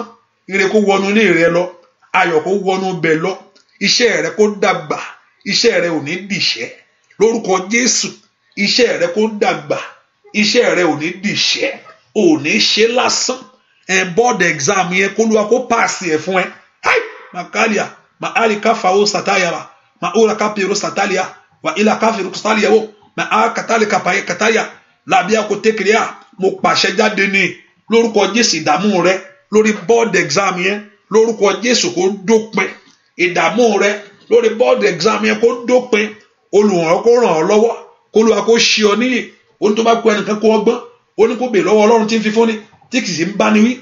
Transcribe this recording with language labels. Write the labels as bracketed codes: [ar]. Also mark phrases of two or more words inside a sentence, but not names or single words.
[yo] Ire kó wọnú ilé rẹ lọ. Ayọ̀ kó wọnú bẹ̀ lọ. Iṣẹ́ rẹ kó dàgbà. Iṣẹ́ rẹ ò ní dìṣẹ́. Lórúkọ Jésù iṣẹ́ rẹ kó dàgbà. Iṣẹ́ rẹ ò ní dìṣẹ́. Ò ní ṣe lásán. [en] Board exam [yo] yẹn kó Olúwa kó pass ẹ̀ fún ẹ. Makalia ma alika fawo satayara ma ora kapiro satalia wa ila kafiru stalia wo ma a katalika paye kataya labia ko tekria mo pàṣẹ jáde ní lórúkọ Jésù ìdààmú rẹ lórí [en] board exam [yo] yẹn lórúkọ Jésù kó dópin. Ìdààmú rẹ lórí [en] board exam [yo] yẹn kó dópin. Olùrànlọ́wọ́ kó ràn ọ́ lọ́wọ́. Kó Olúwa kó ṣe ọ níyì. Ó ní tó bá kó ẹnìkan kó ọgbọ́n. Ó ní kó bèè lọ́wọ́ Ọlọ́run tí ń fi fúnni tí kì í sì ń bá ni wí.